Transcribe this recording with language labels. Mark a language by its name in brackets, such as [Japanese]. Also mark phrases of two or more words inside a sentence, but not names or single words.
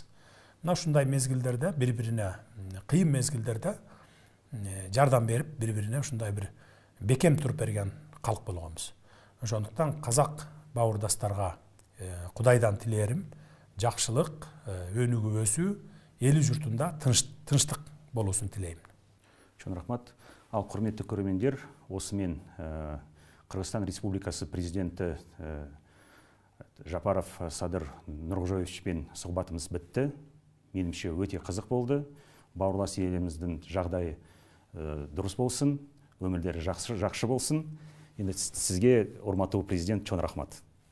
[Kyrgyz] Мына ушундай мезгилдерде бири-бирине, кыйын мезгилдерде жардам берип, бири-бирине ушундай бир бекем туруп берген калк болгонбуз. Ошондуктан казак бауырдастарга Кудайдан тилээрим жакшылык, өнүгүп өсүү, эли журтунда тынчтык болуусун тилейм. Чоң рахмат. [Kazakh] Ал құрметті көрермендер, осымен Кыргызстан Республикасы президенті Жапаров Садыр Нуркожоевичпен сұхбатымыз бітті. Менімше өте қызық болды. Бауырлас еліміздің жағдайы дұрыс болсын, өмірлері жақсы болсын. Енді сізге, [Kyrgyz] урматтуу президент, чоң рахмат.